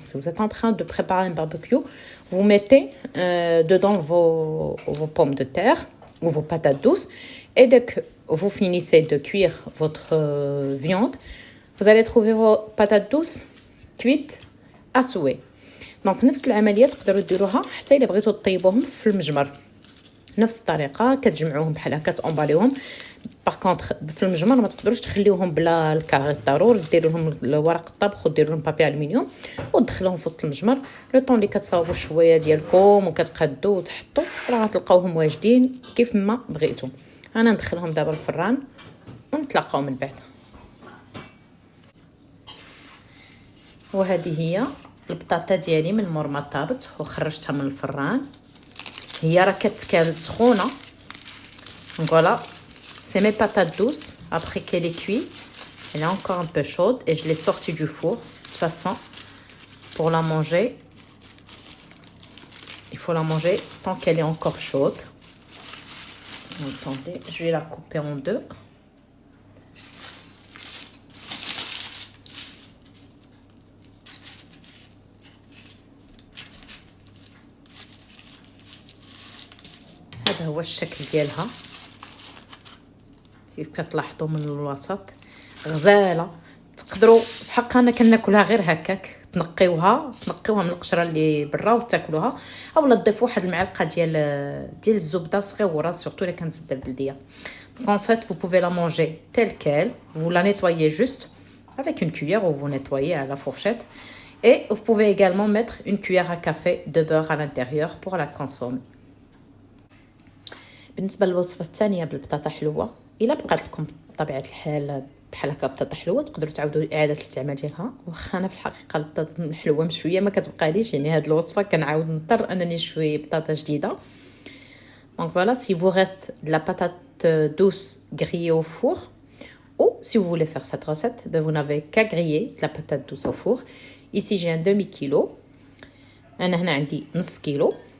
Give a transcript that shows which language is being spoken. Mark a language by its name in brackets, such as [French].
[French] Si vous êtes en train de préparer un barbecue, vous mettez dedans vos pommes de terre ou vos patates douces, et dès que vous finissez de cuire votre viande, vous allez trouver vos patates douces cuites à souhait. Donc [Arabic] نفس العمليه تقدروا ديروها حتى الا بغيتوا طيبوهم في المجمر. نفس الطريقه كتجمعوهم بحال هكا تامباليوهم. باغ كونطخ في المجمر ما تقدروش تخليوهم بلا الكاغي، ضروري ديروا لهم ورق الطبخ وديروا لهم بابي الومنيوم ودخلوهم في وسط المجمر. لو طون اللي كتصاوبوا شويه ديالكم وكتقادوا وتحطوا راه غتلقاوهم واجدين كيف ما بغيتوا. انا ندخلهم دابا الفران ونتلاقاو من بعد. وهذه هي البطاطا ديالي من مور ما طابت وخرجتها من الفران. هي راه كتكال سخونه. [French] فوالا c'est mes patates douces après qu'elle est cuite. Elle est encore un peu chaude et je l'ai sortie du four. De toute façon, pour la manger, il faut la manger tant qu'elle est encore chaude. Attendez, je vais la couper en deux. [Arabic] هذا هو الشكل ديالها كيف كتلاحظوا من الوسط. غزاله تقدروا بحق انا كناكلها غير هكاك، تنقيوها من القشره اللي برا وتاكلوها، اولا تضيفوا واحد المعلقه ديال الزبده صغيره سورتو الا كانت زبده البلديه. [French] Donc en fait vous pouvez la manger telle quelle, vous la nettoyez juste avec une cuillère ou vous nettoyez à la fourchette et vous pouvez également mettre une cuillère à café de beurre à l'intérieur pour la consommer. [Arabic] بالنسبه للوصفه الثانيه بالبطاطا حلوه، الا بقات لكم بطبيعه الحال بحال هكا بطاطا حلوه تقدروا تعاودوا اعاده الاستعمال ديالها. واخا انا في الحقيقه البطاطا الحلوه مشويه ما كتبقاليش، يعني هاد الوصفه كنعاود نضطر انني نشوي بطاطا جديده. [French] Donc voilà, si vous reste de la patate douce grillée au four, ou si vous voulez faire cette recette, ben vous n'avez qu'à griller de la patate douce au four. Ici j'ai un demi-kilo, [Arabic] انا هنا عندي نص كيلو.